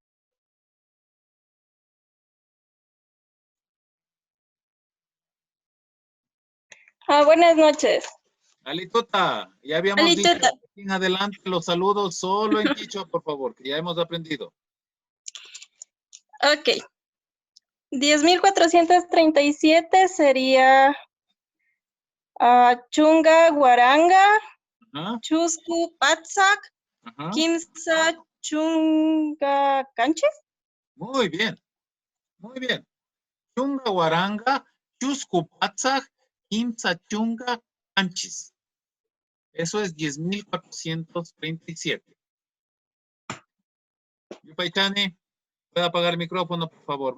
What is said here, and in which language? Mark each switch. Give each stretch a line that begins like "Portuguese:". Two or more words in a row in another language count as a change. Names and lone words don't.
Spanish: Buenas noches. Alitota, ya habíamos
Quechua: Alitota.
Spanish: dicho, en adelante los saludos solo en quichua, por favor, que ya hemos aprendido. Ok. 10.437 sería
Quechua: Chunga Guaranga,
Spanish: Ajá,
Quechua: Chusku Patsak,
Spanish: ajá.
Quechua: Kimsa Chunga Canches.
Spanish: Muy bien, muy bien.
Quechua: Chunga Guaranga, Chusku Patzak, Kimsa Chunga Canchis.
Spanish: Eso es 10.437. Yupaychani, puede apagar el micrófono, por favor.